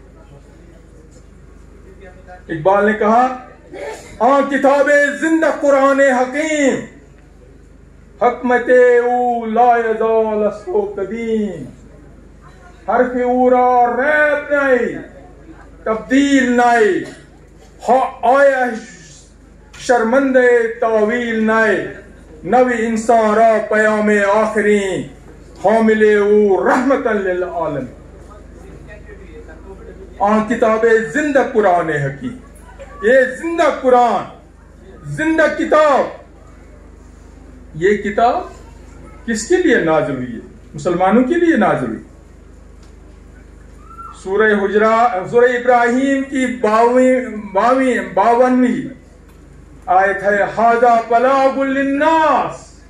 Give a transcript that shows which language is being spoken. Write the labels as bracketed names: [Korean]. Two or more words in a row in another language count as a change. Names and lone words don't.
[Urdu] اقبال نے کہا, [Persian] کتاب زنده قرآن حکیم، حکمت او لایزال است و قدیم، حرف او را ریب نی، تبدیل نی, آیا شرمند تاویل نائے نوی انسان را پیام آخرین حامل او رحمت للعالم. آن کتاب زندہ قرآن حکیم. [Urdu] یہ زندہ قرآن، زندہ کتاب، یہ کتاب کس کے لیے نازل ہوئی ہے؟ مسلمانوں کے لیے نازل ہوئی. سورہ ابراہیم کی 52ویں آیت ہے [Arabic] ھذا بلاغ للناس.